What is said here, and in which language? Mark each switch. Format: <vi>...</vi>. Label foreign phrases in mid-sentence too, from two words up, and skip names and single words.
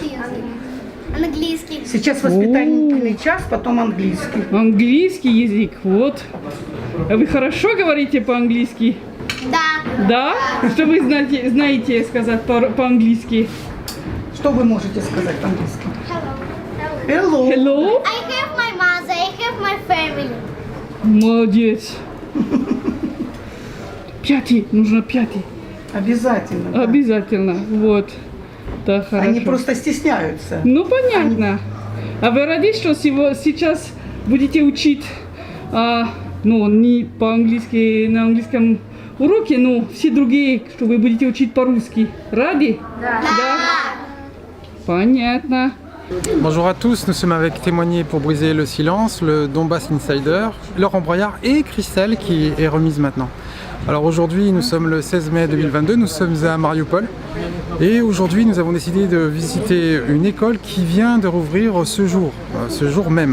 <ru>Английский. Сейчас воспитательный час, потом английский. Английский язык, вот. А вы хорошо говорите по-английски? Да. Да? Что вы знаете сказать по-английски? Что вы можете сказать по-английски?</ru> <en>Hello. Hello. Hello? I have my mother, I have my family.</en> <ru>Молодец. Пятый, нужно пятый. Обязательно. Да. Обязательно, вот. Да, хорошо. Они просто стесняются. Ну, понятно. А вы рады, что сейчас будете учить, ну, не по-английски, на английском уроке, но все другие, что вы будете учить по-русски? Рады? Да. Понятно.</ru> <fr>Bonjour à tous, nous sommes avec Témoigner pour briser le silence, le Donbass Insider, Laurent Broyard et Christelle qui est remise maintenant. Alors aujourd'hui nous sommes le 16 mai 2022, nous sommes à Mariupol et aujourd'hui nous avons décidé de visiter une école qui vient de rouvrir ce jour même.</fr>